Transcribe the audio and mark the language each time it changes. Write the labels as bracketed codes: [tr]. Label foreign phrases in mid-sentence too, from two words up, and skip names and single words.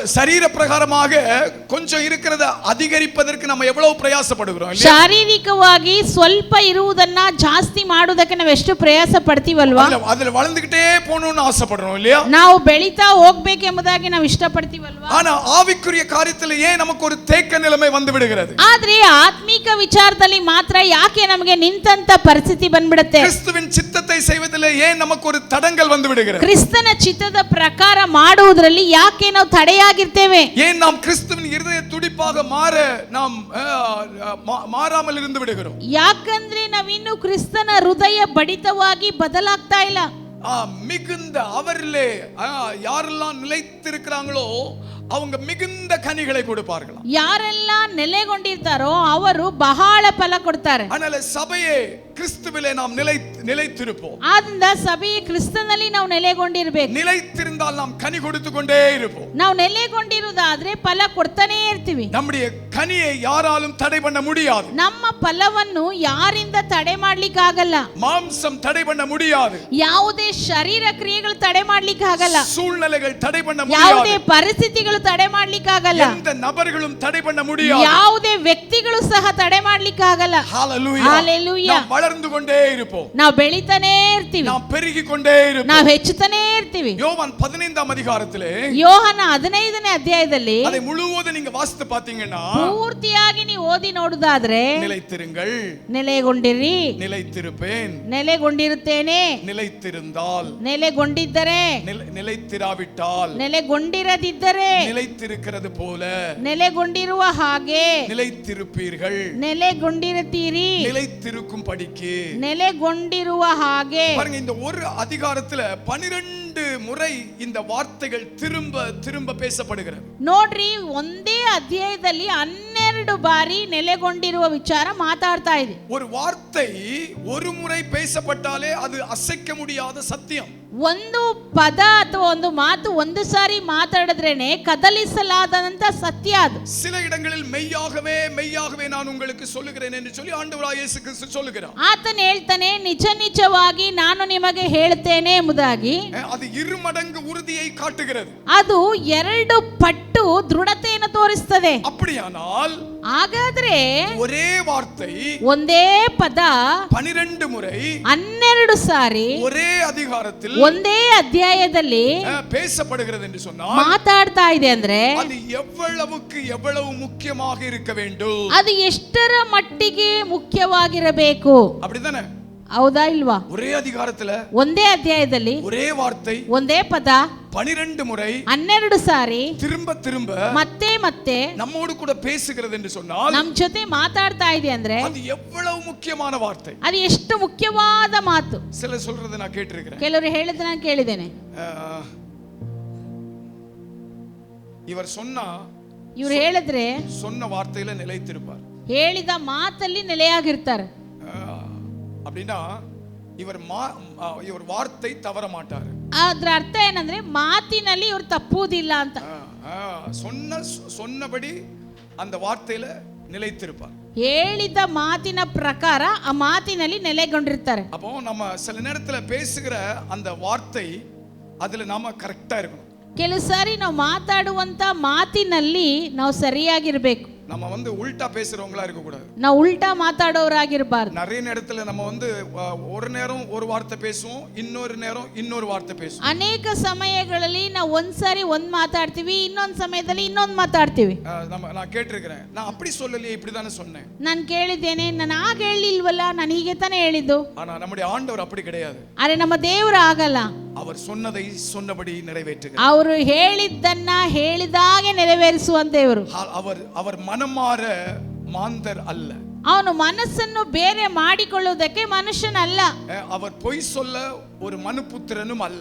[ta] ಶರೀர பிரகாரமாக கொஞ்சம் இருக்கிறத அதிகரிப்பதற்கு நம்ம எவ்வளவு பிரயாசப்படுகிறோம் இல்லையா? [kn] ಶಾರೀರಿಕವಾಗಿ ಸ್ವಲ್ಪ ಇರುವುದನ್ನ ಜಾಸ್ತಿ ಮಾಡುವುದಕ್ಕೆ ನಾವು ಎಷ್ಟು ಪ್ರಯಾಸ ಪಡ್ತೀವಲ್ವಾ? [ta] ಅದರಲ್ಲಿ வளர்ந்துகிட்டே போகணும்னு ஆசைப்படுறோம் இல்லையா? [kn] ನಾವು ಬೆಳೀತಾ ಹೋಗಬೇಕೆಂಬುದಾಗಿ ನಾವು ಇಷ್ಟಪಡ್ತೀವಲ್ವಾ? [ta] ஆனா ஆவிக்குரிய காரியத்தில் ஏன் நமக்கு ஒரு தேக்க நிலைமை வந்து விடுகிறது? [kn] ಆದ್ರೆ ಆತ್ಮಿಕ ವಿಚಾರದಲ್ಲಿ ಮಾತ್ರ ಯಾಕೆ ನಮಗೆ ನಿಂತಂತ ಪರಿಸ್ಥಿತಿ ಬಂದ್ಬಿಡುತ್ತೆ? [ta] கிறிஸ்துவின் சித்தத்தை செய்வதிலே ஏன் நமக்கு ஒரு தடங்கல் வந்து விடுகிறது? [kn] ಕ್ರಿಸ್ತನ ಚಿತ್ತದ ಪ್ರಕಾರ ಮಾಡುವುದರಲ್ಲಿ ಯಾಕೆ ನಾವು ತಡೆಯಾಗಿರ್ತೇವೆ? [ta] ஏன் நாம் கிறிஸ்துவின் இதய துடிப்பாக நாம் மாறாமல் இருந்து விடுகிறோம்? [kn] ಯಾಕಂದ್ರೆ ನಾವಿನ್ನು ಕ್ರಿಸ್ತನ ಹೃದಯ ಬಡಿತವಾಗಿ ಬದಲಾಗ್ತಾ ಇಲ್ಲ. [ta] மிகுந்த அவரிலே யாரெல்லாம் நிலைத்திருக்கிறாங்களோ அவங்க மிகுந்த கனிகளை கொடுப்பார்களாம். [kn] ಯಾರೆಲ್ಲ ನೆಲೆಗೊಂಡಿರ್ತಾರೋ ಅವರು ಬಹಳ ಫಲ ಕೊಡ್ತಾರೆ. [ta] அதனால சபையே கிறிஸ்துவிலே நாம் நிலைத்திருப்போம். [kn] ಆದ್ದರಿಂದ ಸಭೆಯೇ ಕ್ರಿಸ್ತನಲ್ಲಿ ನಾವು ನೆಲೆಗೊಂಡಿರಬೇಕು. [ta] நிலைத்திருந்தால் நாம் கனி கொடுத்து கொண்டே இருப்போம். [kn] ನಾವು ನೆಲೆಗೊಂಡಿರುವುದಾದ್ರೆ ಫಲ ಕೊಡ್ತಾನೇ ಇರ್ತೀವಿ. [ta] நம்முடைய கனியை யாராலும் தடை பண்ண முடியாது. [kn] ನಮ್ಮ ಫಲವನ್ನು ಯಾರಿಂದ ತಡೆ ಮಾಡ್ಲಿಕ್ಕೆ ಆಗಲ್ಲ. [ta] மாம்சம் தடை பண்ண முடியாது. [kn] ಯಾವುದೇ ಶರೀರ ಕ್ರಿಯೆಗಳು ತಡೆ ಮಾಡ್ಲಿಕ್ಕೆ ಆಗಲ್ಲ. [ta] சூழ்நிலைகள் தடை பண்ண முடியாது. [kn] ಯಾವುದೇ ಪರಿಸ್ಥಿತಿಗಳು ತಡೆ ಮಾಡ್ಲಿಕ್ಕೆ ಆಗಲ್ಲ. [ta] எந்த நபர்களும் தடை பண்ண முடியாது. [kn] ಯಾವುದೇ ವ್ಯಕ್ತಿಗಳು ಸಹ ತಡೆ ಮಾಡ್ಲಿಕ್ಕೆ ಆಗಲ್ಲ. [ta] ஹalleluya. ஹalleluya. நாம் வளர்ந்து கொண்டே இருப்போம். [kn] ನಾವು ಬೆಳಿತಾನೇ ಇರ್ತೀವಿ. [ta] நாம் பெருகி கொண்டே இருப்போம். [kn] ನಾವು ಹೆಚ್ಚುತ್ತಾನೇ ಇರ್ತೀವಿ. [ta] யோவான் 15ஆம் அதிகாரத்திலே [kn] ಯೋಹನ 15ನೇ ಅಧ್ಯಾಯದಲ್ಲಿ [ta] அதை முழுவதும் நீங்க வாசித்து பாத்தீங்கன்னா [kn] ಪೂರ್ತಿಯಾಗಿ ನೀವು ಓದಿ ನೋಡುವುದಾದ್ರೆ [ta] நிலைத்திருங்கள், [kn] ನೆಲೆಗೊಂಡಿರಿ, [ta] நிலைத்திருப்பேன், [kn] ನೆಲೆಗೊಂಡಿರುತ್ತೇನೆ, [ta] நிலைத்திருந்தால், [kn] ನೆಲೆಗೊಂಡಿದ್ದರೆ, [ta] நிலைத்திராவிட்டால், [kn] ನೆಲೆಗೊಂಡಿರದಿದ್ದರೆ, [ta] நிலைத்திருக்கிறது போல [kn] ನೆಲೆಗೊಂಡಿರುವ ಹಾಗೆ [ta] நிலைத்திருப்பீர்கள், [kn] ನೆಲೆಗೊಂಡಿರುತ್ತೀರಿ, [ta] நிலைத்திருக்கும் படிக்கு [kn] ನೆಲೆಗೊಂಡಿರುವ ಹಾಗೆ. [ta] பாருங்க, இந்த ஒரு அதிகாரத்துல 12 முறை இந்த வார்த்தைகள் திரும்ப திரும்ப பேசப்படுகிறது. [kn] ನೋಡ್ರಿ, ಒಂದೇ ಅಧ್ಯಾಯದಲ್ಲಿ 12 ಬಾರಿ ನೆಲೆಗೊಂಡಿರುವ ವಿಚಾರ ಮಾತಾಡ್ತಾ ಇದೆ. [ta] ஒரு வார்த்தை ஒரு முறை பேசப்பட்டாலே அது அசைக்க முடியாத சத்தியம். [kn] ಒಂದು ಪದ ಅಥವಾ ಒಂದು ಮಾತು ಒಂದು ಸಾರಿ ಮಾತಾಡಿದ್ರೇನೆ ಕದಲಿಸಲಾದಂತ ಸತ್ಯ ಅದು. [ta] சில இடங்களில் மெய்யாகவே மெய்யாகவே நான் உங்களுக்கு சொல்லுகிறேன் என்று சொல்லி ஆண்டவராகிய இயேசு கிறிஸ்து சொல்லுகிறார். [kn] ಆತನು ಹೇಳ್ತಾನೆ, ನಿಜ ನಿಜವಾಗಿ ನಾನು ನಿಮಗೆ ಹೇಳ್ತೇನೆ ಎಂಬುದಾಗಿ. [ta] ಅದು இருமடங்கு உறுதியை காட்டுகிறது. [kn] ಅದು 2 ಪಟ್ಟು ದೃಢತೆಯನ್ನು ತೋರಿಸುತ್ತದೆ. [ta] அப்படியானால் [kn] ಹಾಗಾದ್ರೆ [ta] ஒரே வார்த்தை [kn] ಒಂದೇ ಪದ [ta] 12 முறை [kn] 12 ಸಾರಿ [ta] ஒரೇ அதிகாரத்தில் [kn] ಒಂದೇ ಅಧ್ಯಾಯದಲ್ಲಿ [ta] பேசப்படுகிறது என்று சொன்னால் [kn] ಮಾತಾಡ್ತಾ ಇದೆ ಅಂದ್ರೆ [ta] அது எவ்வளவு முக்கியமாக இருக்க வேண்டும். [kn] ಅದು ಎಷ್ಟರ ಮಟ್ಟಿಗೆ ಮುಖ್ಯವಾಗಿರಬೇಕು. [ta] அப்படிதானே? [kn] ಹೌದಾ ಇಲ್ವಾ? [ta] ஒரே அதிகாரத்துல [kn] ಒಂದೇ ಅಧ್ಯಾಯದಲ್ಲಿ [ta] ஒரே வார்த்தை [kn] ಒಂದೇ ಪದ [ta] 12 முறை [kn] 12 ಸಾರಿ [ta] திரும்ப திரும்ப [kn] ಮತ್ತೆ ಮತ್ತೆ [ta] நம்மோடு கூட பேசுகிறது என்று சொன்னால் [kn] ನಮ್ ಜೊತೆ ಮಾತಾಡ್ತಾ ಇದೆ ಅಂದ್ರೆ [ta] அது எவ்வளவு முக்கியமான வார்த்தை. [kn] ಅದು ಎಷ್ಟು ಮುಖ್ಯವಾದ ಮಾತು. [ta] சில சொல்றதை நான் கேட்டிருக்கிறேன். [kn] ಕೆಲವರು ಹೇಳಿದ್ರೆ ನಾನು ಕೇಳಿದ್ದೇನೆ. [ta] இவர் சொன்னா [kn] ಇವ್ರು ಹೇಳಿದ್ರೆ [ta] சொன்ன வார்த்தையில நிலைத்திருப்பார். [kn] ಹೇಳಿದ ಮಾತಲ್ಲಿ ನೆಲೆಯಾಗಿರ್ತಾರೆ. [ta] அப்படின்னா இவர் வார்த்தை தவற மாட்டார். [kn] ಅದರ ಅರ್ಥ ಏನಂದ್ರೆ ಮಾತಿನಲ್ಲಿ ಇವರು ತಪ್ಪುವುದಿಲ್ಲ ಅಂತ. [ta] சொன்னபடி அந்த வார்த்தையில நிலைத்திருப்பார். [kn] ಹೇಳಿದ ಮಾತಿನ ಪ್ರಕಾರ ಆ ಮಾತಿನಲ್ಲಿ ನೆಲೆಗೊಂಡಿರ್ತಾರೆ. [ta] அப்போ நம்ம சில நேரத்துல பேசுகிற அந்த வார்த்தை அதுல நாம கரெக்டா இருக்கணும். [kn] ಕೆಲವು ಸಾರಿ ನಾವು ಮಾತಾಡುವಂತ ಮಾತಿನಲ್ಲಿ ನಾವು ಸರಿಯಾಗಿರ್ಬೇಕು. [ta] நம்ம வந்து உல்டா பேசுறவங்களா இருக்க கூடாது. [kn] ನಾವು ಉಲ್ಟಾ ಮಾತಾಡೋರಾಗಿರಬಾರದು. [ta] நிறைய நேரத்துல நம்ம வந்து ஒரு நேரம் ஒரு வார்த்தை பேசுவோம், இன்னொரு நேரம் இன்னொரு வார்த்தை பேசுவோம். [kn] ಅನೇಕ ಸಮಯಗಳಲ್ಲಿ ನಾವು ಒಂದ್ಸಾರಿ ಒಂದ್ ಮಾತಾಡ್ತೀವಿ, ಇನ್ನೊಂದ್ ಸಮಯದಲ್ಲಿ ಇನ್ನೊಂದ್ ಮಾತಾಡ್ತೀವಿ. [ta] நான் கேட்டிருக்கிறேன், நான் அப்படி சொல்லலையே, இப்படிதானே சொன்னேன். [kn] ನಾನು ಕೇಳಿದ್ದೇನೆ, ನಾನು ಆಗ ಹೇಳಿಲ್ವಲ್ಲ, ನಾನು ಹೀಗೆ ತಾನೇ ಹೇಳಿದ್ದು. [ta] ஆனா நம்முடைய ஆண்டவர் அப்படி கிடையாது. [kn] ಆದ್ರೆ ನಮ್ಮ ದೇವರು ಆಗಲ್ಲ. [ta] அவர் சொன்னதை சொன்னபடி நிறைவேற்றுகிறார். [kn] ಅವರು ಹೇಳಿದ್ದನ್ನ ಹೇಳಿದಾಗೆ ನೆರವೇರಿಸುವಂತ ದೇವರು. [ta] அவர் மனமாற மாந்தர் அல்ல. [kn] ಅವನು ಮನಸ್ಸನ್ನು ಬೇರೆ ಮಾಡಿಕೊಳ್ಳುವುದಕ್ಕೆ ಮನುಷ್ಯನಲ್ಲ. [ta] அவர் பொய் சொல்ல ஒரு மனுபுத்திரனும் அல்ல.